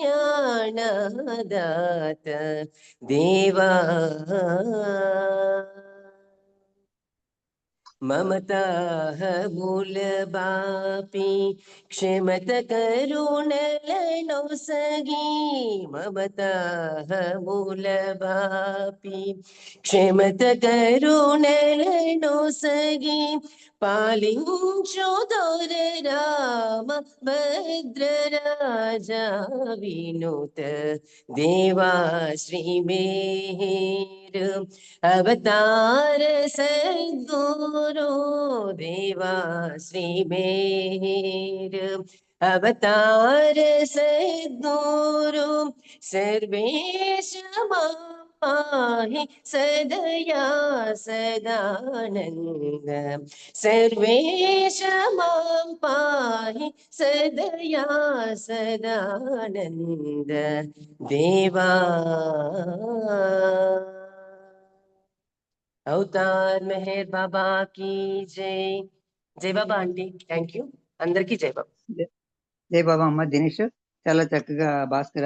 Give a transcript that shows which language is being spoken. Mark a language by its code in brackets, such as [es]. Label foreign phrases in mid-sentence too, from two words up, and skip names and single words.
[te] జ్ఞానదాత దేవా మమతాహముల బాపి క్షమత కరుణలనొసగి మమతాహముల బాపి క్షమత కరుణలనొసగి పాలించు దొర రామ భద్రరాజా [sa] వినుత దేవా శ్రీ మేహర్ अवतार सद्गुरु देवा श्री मेहर अवतार सद्गुरु सर्वेश मां पाहि सदया सदानंद सर्वेश मां पाहि सदया सदानंद देवा [hi] अवतार मेहर बाबा की जय बाबा आंटी [en] thank you [sa] అందరికీ [hi] जय बाबा जय बाबा [te] అమ్మ దినేష్ చాలా చక్కగా భాస్కర్